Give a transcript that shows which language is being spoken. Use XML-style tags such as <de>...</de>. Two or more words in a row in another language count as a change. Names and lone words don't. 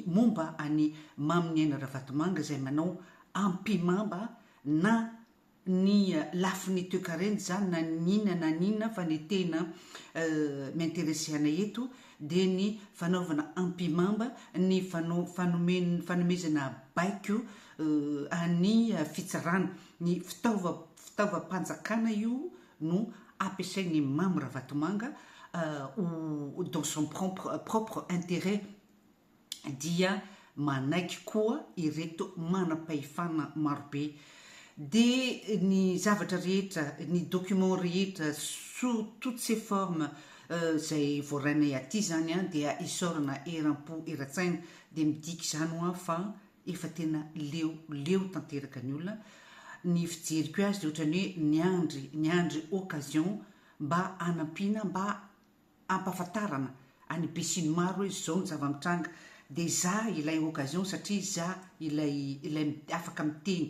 <mg>momba any Mamy Aina Ravatomanga izay manao ampimamba na ny lafiny toekarena zany na ninona fa ny tena m'intéressé anay eto dia ny fanaovana ampimamba ny fanomezana baiko any fitsarana ny fitaovam-panjakana io no ampiasain'ny Mamy Ravatomanga</mg> <fr>dans son propre intérêt</fr> <mg>dia manaiky koa ireto manam-pahefana marobe dia ny zavatra rehetra ny document rehetra</mg> <fr>sous toutes ces formes</fr> <mg>zay voarainay aty zany dia isaorana eram-po eran-tsaina dia midiky izany ho fa efa tena leo tanteraka ny olona ny fijeriko azy dia ohatrany hoe niandry occasion mba hanampiana mba ampahafantarana any be sy ny maro hoe zao ny zava-mitranga dia za ilay occasion satria za ilay afaka miteny</mg>